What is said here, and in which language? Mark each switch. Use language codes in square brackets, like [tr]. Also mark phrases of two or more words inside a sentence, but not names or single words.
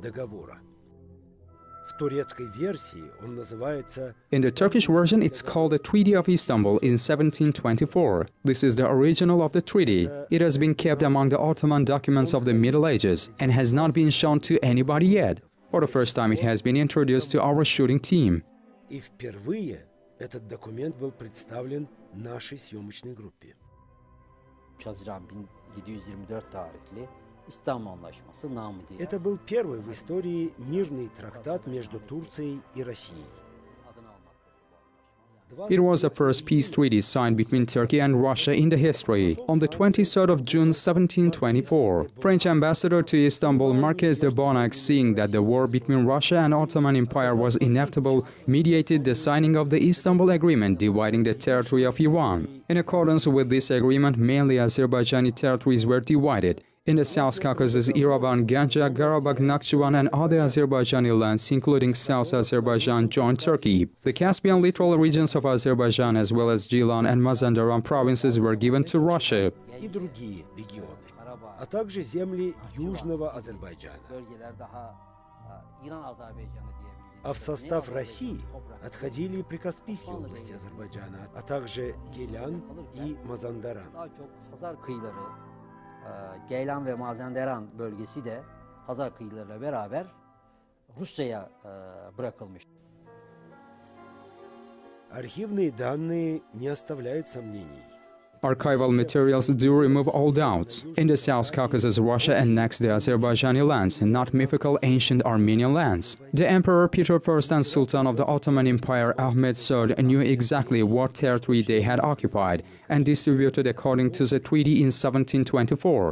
[en] In the Turkish version, it's called the Treaty of Istanbul in 1724. This is the original of the treaty. It has been kept among the Ottoman documents of the Middle Ages and has not been shown to anybody yet. For the first time, it has been introduced to our shooting team. [ru] Это был первый в истории мирный трактат между Турцией и Россией. [en] It was the first peace treaty signed between Turkey and Russia in the history. On the 23rd of June 1724, French ambassador to Istanbul, Marquis de Bonac, seeing that the war between Russia and Ottoman Empire was inevitable, mediated the signing of the Istanbul Agreement dividing the territory of Iran. In accordance with this agreement, mainly Azerbaijani territories were divided. In the South Caucasus, Yerevan, Ganja, Karabakh, Nakhchivan and other Azerbaijani lands, including South Azerbaijan, joined Turkey. The Caspian littoral regions of Azerbaijan, as well as Gilan and Mazandaran provinces, were given to Russia. [ru] А в состав России отходили прикаспийские области Азербайджана, а также Гелян и Мазандаран. [tr] Geylan ve Mazandaran bölgesi de Hazar kıyılarıyla beraber Rusya'ya bırakılmış. [ru] Архивные данные не оставляют сомнений. [en] Archival materials do remove all doubts. In the South Caucasus, Russia annexed the Azerbaijani lands, not mythical ancient Armenian lands. The Emperor Peter I and Sultan of the Ottoman Empire Ahmed III knew exactly what territory they had occupied and distributed according to the treaty in 1724.